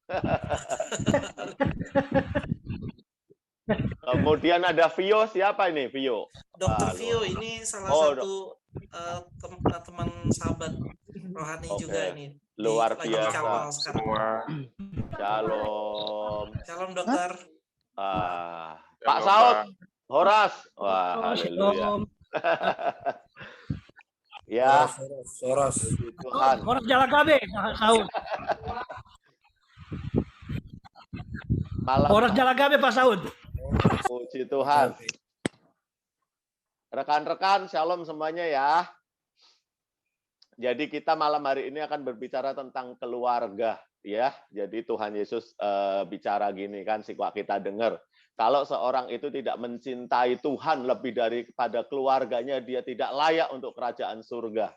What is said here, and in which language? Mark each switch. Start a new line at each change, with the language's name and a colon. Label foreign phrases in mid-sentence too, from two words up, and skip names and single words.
Indonesian: Kemudian ada Vio, siapa ini Vio? Dokter Vio, ini salah satu teman sahabat rohani juga ini. Luar biasa. Kawal sekarang. Shalom. Shalom dokter. Pak Saud, Horas. Wah, haleluya. Ya. Horas. Tuhan.
Batak Simalungun: Horas Jalagabe, Saud. Horas Jalagabe, Pak Saud.
Indonesian: Puji Tuhan. Rekan-rekan, shalom semuanya ya. Jadi kita malam hari ini akan berbicara tentang keluarga ya. Jadi Tuhan Yesus bicara gini kan, sikwa kita dengar. Kalau seorang itu tidak mencintai Tuhan lebih daripada keluarganya, dia tidak layak untuk kerajaan surga.